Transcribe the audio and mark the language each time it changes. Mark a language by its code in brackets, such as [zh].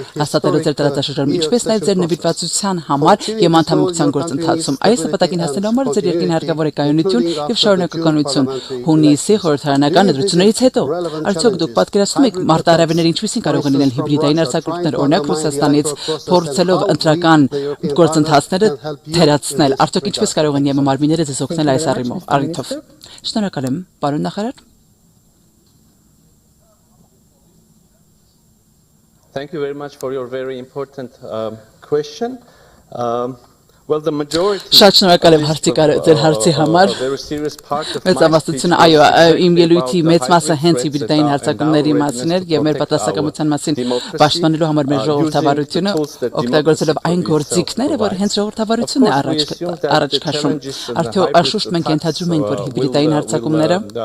[hy] հաստատելու ձեր տարածաշրջանում, ինչպես նաեւ ձեր նվիրվածության համար եւ անդամակցության գործընթացում։ Այս նպատակին հասնելու համար ձեր երկրին հարկավոր է կայունություն եւ շարունակականություն։ Հունիսի խորհրդարանական ընտրություններից հետո արդյոք դուք պատկերացնում եք մարտահրավերները ինչպիսին կարող են լինել հիբրիդային արձակուրդներ, օրինակ Ռուսաստանից փորձելով ընտրական գործընթացները թերացնել, արդյոք ինչպես կարող են ԵՄ մարմինները ձեզ օգնել այս առիթով։ Շնորհակալ եմ, պարոն նախարար։ [en] Thank you very much for your very important question. [hy] Շատ շնորհակալ եմ ձեր հարցի համար։ Մեծամասնությունը, այո, իմ ելույթի մեծ մասը հենց հիբրիդային հարձակումների մասին էր եւ մեր պատասխանատվության մասին պաշտպանելու համար մեր ժողովրդավարությունը օգտագործելով այն գործիքները, որ հենց ժողովրդավարությունն է առաջ քաշում։ Անշուշտ մենք ենթադրում ենք, որ հիբրիդային հարձակումները